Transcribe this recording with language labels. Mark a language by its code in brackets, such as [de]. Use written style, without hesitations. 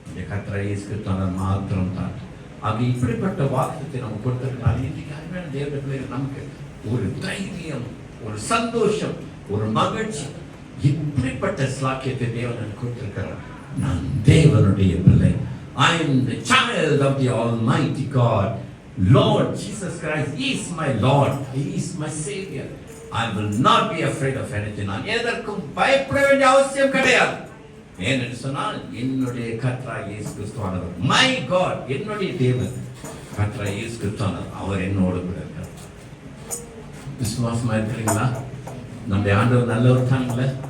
[ta] கர்த்தராகிய இயேசு கிறிஸ்து மாத்திரம் தான். அது இப்படிப்பட்ட வாக்குத்தத்தை நம்ம கொடுத்திருக்காங்க. இன்றைக்கு அருமையான தேவனுடைய பிள்ளைகள், நமக்கு ஒரு தைரியம், ஒரு சந்தோஷம், ஒரு மகிழ்ச்சி, இப்படிப்பட்ட ஸ்லாக்கியத்தை தேவன் கொடுத்திருக்கிறார். நான் தேவனுடைய பிள்ளை. [en] I am the child of the Almighty God. Lord Jesus Christ is my Lord. He is my Savior. I will not be afraid of anything. [ta] நான் எதற்கும் பயப்பட வேண்டிய அவசியம் கிடையாது. ஏனென்று சொன்னால் என்னுடைய கர்த்தராகிய இயேசு கிறிஸ்துவானவர், [en] my God, [ta] என்னுடைய தேவன் கர்த்தராகிய இயேசு கிறிஸ்துவானவர், அவர் என்னோடு கூட இருக்கிறார். விசுவாசமா இருக்கிறீங்களா? நம்முடைய ஆண்டவர் நல்லவர் தாங்களே.